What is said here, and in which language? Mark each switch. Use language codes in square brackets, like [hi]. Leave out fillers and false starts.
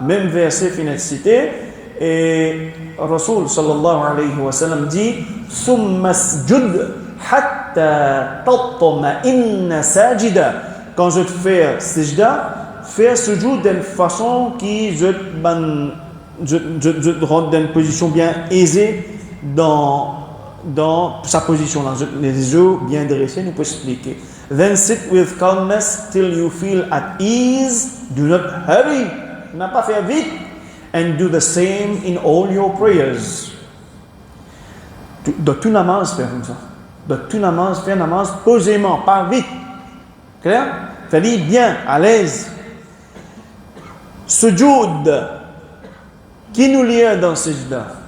[fr] Même verset finit cité. Et Rasul sallallahu alayhi wa sallam dit [ar] Thumma sujud hatta tatma'inna sajida. [fr] Quand je te fais sijda, fais sujud d'une façon qui je te rend dans une position bien aisée dans sa position là, les yeux bien dressés, nous pouvons expliquer. [en] Then sit with calmness till you feel at ease. Do not hurry. [fr] N'a pas fait vite. [en] And do the same in all your prayers. [fr] Dans tout namaz, faire comme ça. Dans tout namaz, faire namaz posément, pas vite. Clair? Fais-le bien, à l'aise. Sujoud. Qui nous lie dans sijda?